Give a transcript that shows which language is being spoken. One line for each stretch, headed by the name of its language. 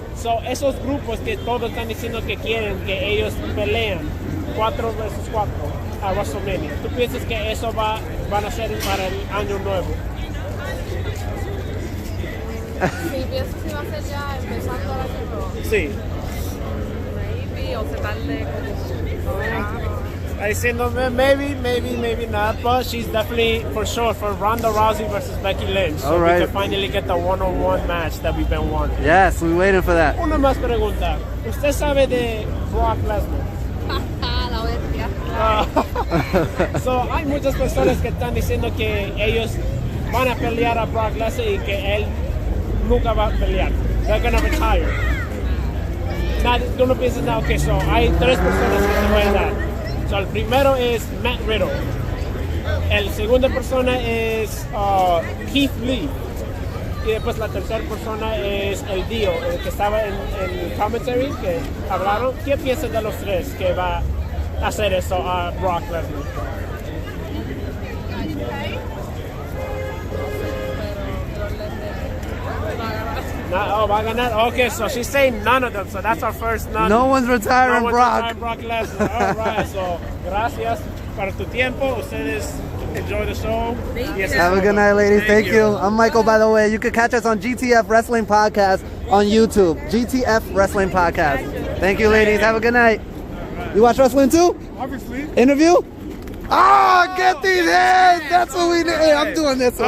Spanish: So, esos grupos que todos están diciendo que quieren que ellos pelean 4 versus 4 a WrestleMania. ¿Tú piensas que eso van a ser para el año nuevo? Sí, pienso que va a ser ya empezando el año nuevo. Sí. Maybe, o se tarde como... Está diciendo
English: maybe not, but she's definitely for sure for Ronda Rousey versus Becky Lynch. So All right. we can finally get the one-on-one match that we've been wanting. Yes, we're waiting for that.
Spanish: Una más pregunta. ¿Usted sabe de Brock Lesnar? La bestia. So, hay muchas personas que están diciendo que ellos van a pelear a Brock Lesnar y que él nunca va a pelear.
English: They're gonna retire.
Spanish: Tú no piensas nada, okay, so hay 3 personas que se pueden dar. So, el primero es Matt Riddle. El segunda persona es Keith Lee. Y después la tercera persona es el Dio, el que estaba en el commentary, que hablaron. ¿Qué piensas de los 3 que va a hacer eso a Brock Lesnar? Va a ganar.
English: Okay, so she's saying none of them. So that's our first none. No one's retiring No one's Brock. retiring Brock Lesnar. All right.
Spanish: So gracias para tu tiempo. Ustedes
English: enjoy the show. Yes, Have a good night, ladies. Thank you. I'm Michael, by the way. You can catch us on GTF Wrestling Podcast on YouTube. GTF Wrestling Podcast. Thank you, ladies. Have a good night. You watch wrestling too? Obviously. Interview? Ah, get these hands! That's what we need. Hey, I'm doing this one.